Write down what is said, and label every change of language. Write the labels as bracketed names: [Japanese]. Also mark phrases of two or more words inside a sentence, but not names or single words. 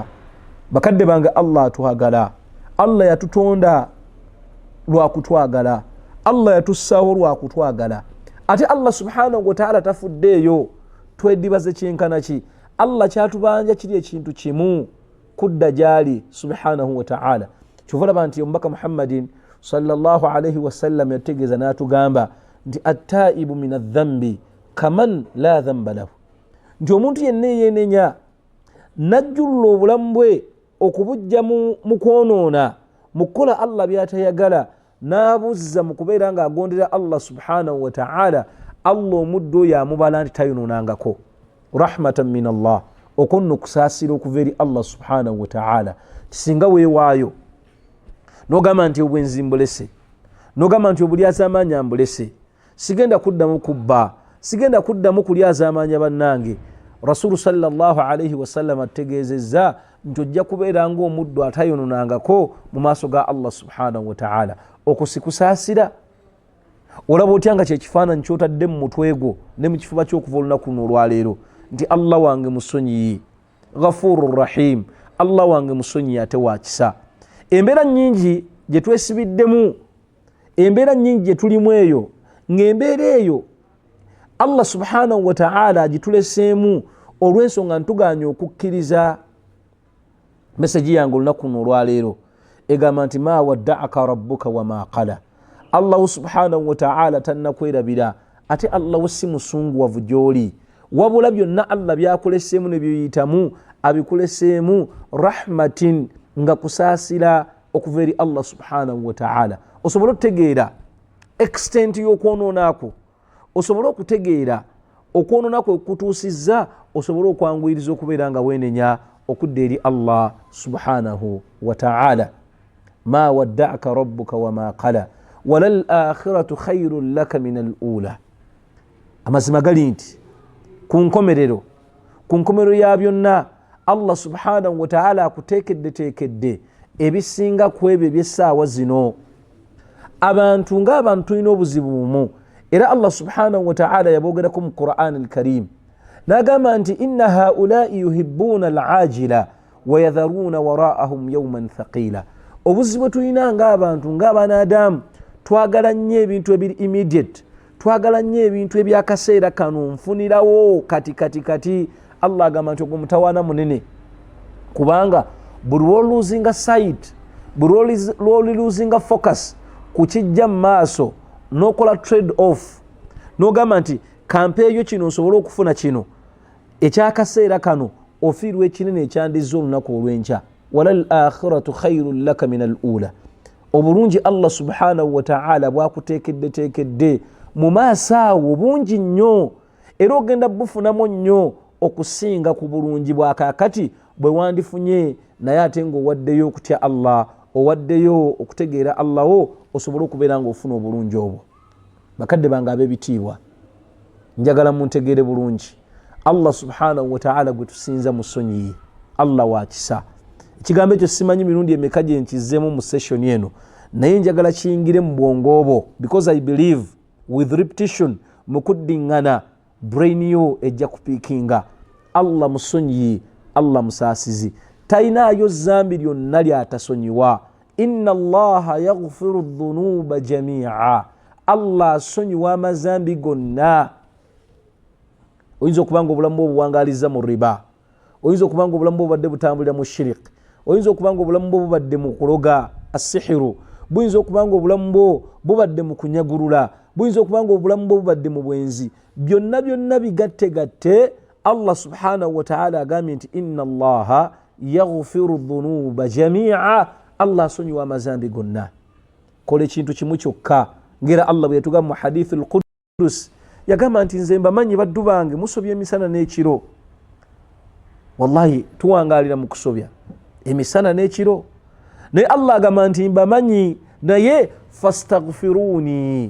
[Ganda] Bakadde bange Allah atwagala. Allah yatutonda lwa kutwagala. Allah yatussaawo lwa kutwagala. Ate Allah [Arabic] سبحانه وتعالى [Ganda] tafuddeeyo tweddibaze kyenkana ki. Allah kyatubanja kiri ekintu kimu, kudda gyali [Arabic] سبحانه وتعالى. [Ganda] Kyova nti omubaka Muhammadin [Arabic] صلى الله عليه وسلم [Ganda] yategeeza n'atugamba nti [Arabic] التائب من الذنب كمن لا ذنب له, [Ganda] nti omuntu yenna yeenenya najjulula obulamu bwe okubujja mu kwonoona, mu kukola Allah by'atayagala, n'abuzza mu kubeera nga agondera Allah [Arabic] سبحانه وتعالى, [Ganda] Allah omuddo oyo amubala nti tayonoonangako. [Arabic] رحمة من الله, [Ganda] okwo okusaasira okuva eri Allah [Arabic] سبحانه وتعالى. [Ganda] Singa weewaayo n'ogamba nti obwenzi mbulese, n'ogamba nti obulyaza amaanyi ambulese, sigenda kuddamu kubba, sigenda kuddamu kulyaza amaanyi bannange. Rasulu [Arabic] صلى الله عليه وسلم [Ganda] ategeezezza nti ojja kubeera ng'omuddu atayononangako mu maaso ga Allah [Arabic] سبحانه وتعالى. [Ganda] Okusikusaasira olaba otya nga kyekifaananyi kyotadde mu mutwe gwo ne mu kifuba ky'okuva olunaku luno olwaleero nti Allah wange musonyi, [Arabic] غفور رحيم, [Ganda] Allah wange musonyi ate wa kisa. Embeera nnyingi gye twesibiddemu, embeera nnyingi gye tulimu eyo, ng'embeera eyo Allah [Arabic] سبحانه وتعالى [Ganda] agituleseemu olw'ensonga ntuganye okukkiriza. Meseji yange olunaku luno olwaleero egamba nti [Arabic] ما ودعك ربك وما قلى. [Ganda] Allah [Arabic] سبحانه وتعالى [Ganda] tannakwerabira, ate Allah si musunguwavu gy'oli, wabula byonna Allah byakuleseemu ne byoyitamu abikuleseemu rahmatin, nga kusaasira okuva eri Allah [Arabic] سبحانه وتعالى. [Ganda] Osobola okutegeera extent y'okwonoonako, osobola okutegeera okwonoonako okutuusizza, osobola okwanguyiriza okubeera nga weenenya okudda eri Allah [Arabic] سبحانه وتعالى. ما ودعك ربك وما قلى. وللآخرة خير لك من الأولى. [Ganda] Amazima gali nti ku nkomerero ya byonna Allah [Arabic] سبحانه وتعالى [Ganda] akuteekedde ebisinga ku ebyo eby'essaawa zino. Abantu ng'abantu tulina obuzibu bumu, era Allah [Arabic] سبحانه وتعالى [Ganda] yaboogerako mu Qur'an al-Karim n'agamba nti [Arabic] إن هؤلاء يحبون العاجلة ويذرون وراءهم يوما ثقيلا. [Ganda] Obuzibu tulina ng'abantu ng'abanadamu twagala nnyo ebintu ebiri immediate, twagala nnyo ebintu ebyakaseera kano, nfunirawo kati. Allah agamba nti ogwo mutawaana munene, kubanga buli lwoluzinga sight, buli lwoluzinga focus ku kijja mu maaso n'okola [English] trade off [Ganda] n'ogamba nti kampeeyo kino nsobole okufuna kino ekyakaseera kano, ofiirwa ekinene ekyandizza olunaku olw'enkya. [Arabic] وللآخرة خير لك من الأولى. [Ganda] Obulungi Allah [Arabic] سبحانه وتعالى [Ganda] bwakuteekedde mu maaso awo bungi nnyo, era ogenda bufunamu nnyo okusinga ku bulungi bwa kaakati bwe wandifunye, naye ate ng'owaddeyo okutya Allah, owaddeyo okutegeera Allah wo, osobole okubeera ng'ofuna obulungi obwo. Bakadde bange ab'ebitiibwa, njagala muntegeere bulungi, Allah [Arabic] سبحانه وتعالى [Ganda] gwe tusinza musonyiye, Allah wa kisa. Ekigambo ekyo simanyi mirundi emeka gye nkizzeemu mu session eno, naye njagala kiyingire mu bwongo obwo, [English] because I believe with repetition [Ganda] mu kuddiŋŋana brain yo ejja kupiikinga. Allah musonyiye, Allah musaasizi, talinaayo zambi lyonna lyatasonyiwa. [Arabic] إن الله يغفر الذنوب جميعا. [Ganda] Allah asonyiwa amazambi gonna. Oyinza okubanga obulamu bwo buwangaaliza mu riba, oyinza okubanga obulamu bwo bubadde butambulira mu shirik, oyinza okubanga obulamu bwo bubadde mu kuloga asihiru, buyinza okubanga obulamu bwo bubadde mu kunyagulula, buyinza okubanga obulamu bwo bubadde mu bwenzi. Byonna bigatte Allah [Arabic] سبحانه وتعالى [Ganda] agambye nti [Arabic] إن الله يغفر الذنوب جميعا. [Ganda] Allah asonyiwa amazambi gonna. Kola ekintu kimu kyokka, ngera Allah bwe yatugamba mu hadith al-Qudus, yagamba nti nze mbamanyi baddu bange musobya emisana n'ekiro. Wallahi tuwangaalira mu kusobya emisana n'ekiro, naye Allah agamba nti mbamanyi, naye fastaghfiruni.